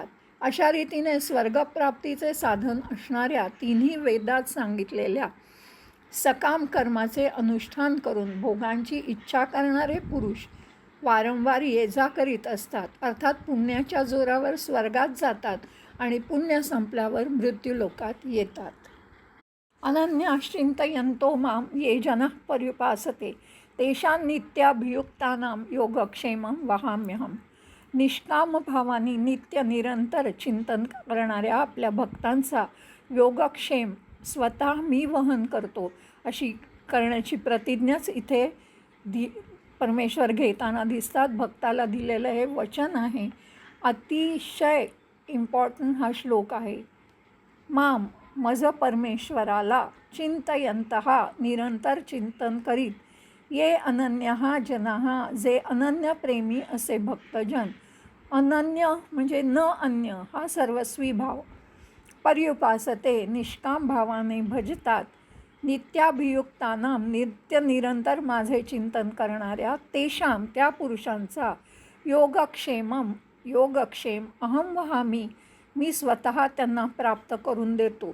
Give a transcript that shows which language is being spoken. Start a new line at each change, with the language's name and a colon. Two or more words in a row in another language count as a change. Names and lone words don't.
Marathi: अशा रीतीने स्वर्गप्राप्तीचे साधन असणाऱ्या 3 वेदात सांगितलेल्या सकाम कर्माचे अनुष्ठान करून भोगांची इच्छा करणारे पुरुष वारंवार ये जा करीत असतात, अर्थात पुण्याच्या जोरावर स्वर्गात जातात आणि पुण्य संपल्यावर मृत्यूलोकात येतात.
Sanskrit: अनन्याश्चिंतयन्तो मां ये जनः पर्युपासते तेषां नित्याभियुक्तानां योगक्षेमं वहाम्यहम्.
Marathi: निष्काम भावानी नित्य निरंतर चिंतन करणाऱ्या आपल्या भक्तांचा योगक्षेम स्वतः मी वहन करतो, अशी करण्याची प्रतिज्ञाच इथे परमेश्वर घेताना दिसतात. भक्ताला दिलेलं हे वचन आहे. अतिशय इम्पॉर्टंट हा श्लोक आहे. माम, मज परमेश्वराला, चिंतयंतः, निरंतर चिंतन करीत,
Sanskrit: ये अनन्यः जनाः,
Marathi: जे अनन्य प्रेमी असे भक्तजन, अनन्य म्हणजे न अन्य हा सर्वस्वी भाव, पर्युपासते, निष्काम भावाने भजतात, नित्याभियुक्तानां, नित्य निरंतर माझे चिंतन करणाऱ्या, तेषां, त्या पुरुषांचा,
Sanskrit: योगक्षेम अहम वहामी,
Marathi: मी स्वतः त्यांना प्राप्त करून देतो.